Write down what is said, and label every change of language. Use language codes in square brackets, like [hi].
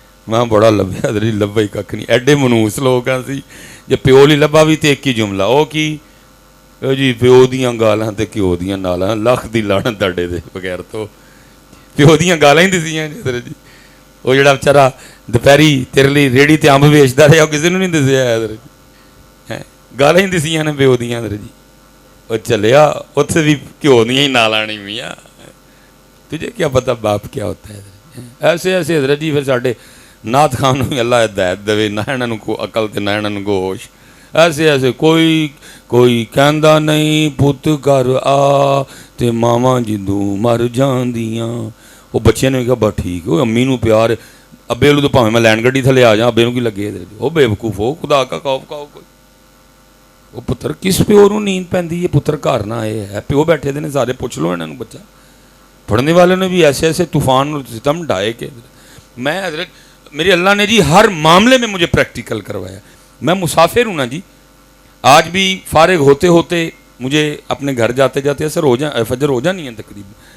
[pa] میں بڑا لبیا حضرت جی، لبا ہی ککھ نہیں، ایڈے منوس لوگ سی، جے پیو لی لبا بھی تے ایک ہی جملہ، او کی جی پیو دیاں گالاں تے کیو دیاں نالاں، لکھ دی لعنت تاڈے دے بغیر تو پیو دیاں گالاں ہی دسیاں حضرت جی۔ وہ جڑا بیچارہ دوپہری تیرے لیے ریڑھی تے امب ویچدا رہیا، وہ کسی نے نہیں دسیا حضرت جی، گالاں ہی دسیاں نے پیو دیاں حضرت جی۔ وہ چلیا اتھے بھی کیو دیاں ہی نالاں نہیں ہوئیاں، [ur] تجھے کیا پتہ باپ کیا ہوتا ہے [pa] حضرت۔ ایسے ایسے حضرت جی پھر ساڈے نعت خان نوں اللہ ہدایت دے، نہ انہاں نوں کو عقل تے نہ انہاں نوں ہوش. ایسے ایسے کوئی کہندا نہیں پت گھر آ تے ماواں جدوں مر جاندیاں. وہ بچے نے کہا بس ٹھیک ہے، امی نوں پیار ہے، ابے لو تو بھاویں میں لین گڈی تھلے آ جاں، ابے نوں کی لگے. [ur] وہ بے وقوف ہو، خدا کا خوف کھاؤ کوئی. [pa] وہ پتر کس پیو نوں نیند پیندی ہے؟ پتر گھر نہ آئے ہے، پیو بیٹھے دے نے سارے، پوچھ لو انہاں نوں. [ur] بچہ پڑھنے والے نے بھی ایسے ایسے طوفان اور ستم ڈھائے کہ میں حضرت میرے اللہ نے جی ہر معاملے میں مجھے پریکٹیکل کروایا. میں مسافر ہوں نا جی، آج بھی فارغ ہوتے ہوتے مجھے اپنے گھر جاتے جاتے اثر ہو فجر ہو جانی ہے تقریباً.